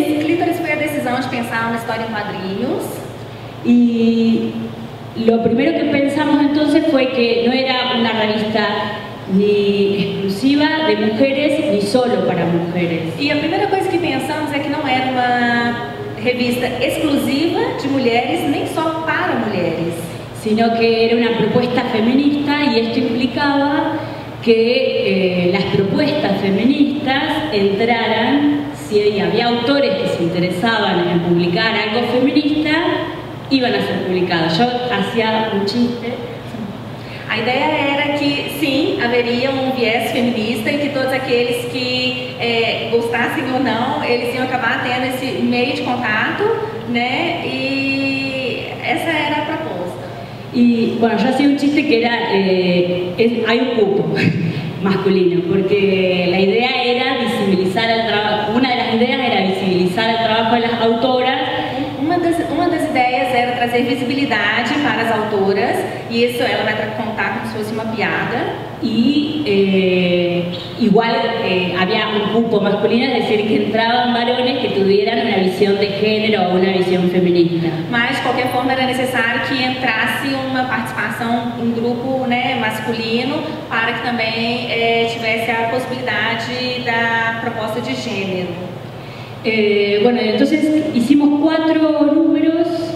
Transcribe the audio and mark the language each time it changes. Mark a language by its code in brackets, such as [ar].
[pt] Clítoris foi a decisão de pensar uma história em quadrinhos. [es] y lo primero que pensamos entonces fue que no era una revista ni exclusiva de mujeres ni solo para mujeres. [pt] E a primeira coisa que pensamos é que não era uma revista exclusiva de mulheres, nem só para mulheres, [es] Sino que era una propuesta feminista y esto implicaba que las propuestas feministas entraran, si había autores que se interesaban en publicar algo feminista, iban a ser publicados. Yo hacía un chiste. [pt] A ideia era que, sim, haveria um viés feminista e que todos aqueles que gostassem ou não, eles iam acabar tendo esse meio de contato, né? E essa era a proposta. [es] Y bueno, yo hacía un chiste que era, hay un cupo masculino, porque la idea era visibilizar el trabajo, una de las ideas era visibilizar el trabajo de las autoras. [pt] Uma das ideias era trazer visibilidade para as autoras, e isso ela vai contar como se fosse uma piada. [es] Y igual había un cupo masculino, es decir, que entraban varones que tuvieran una visión de género o una visión feminista. [pt] Mas, de qualquer forma, era necessário que entrasse uma participação, um grupo, né, masculino, para que também tivesse a possibilidade da proposta de gênero. [es] Bueno, entonces hicimos 4 números.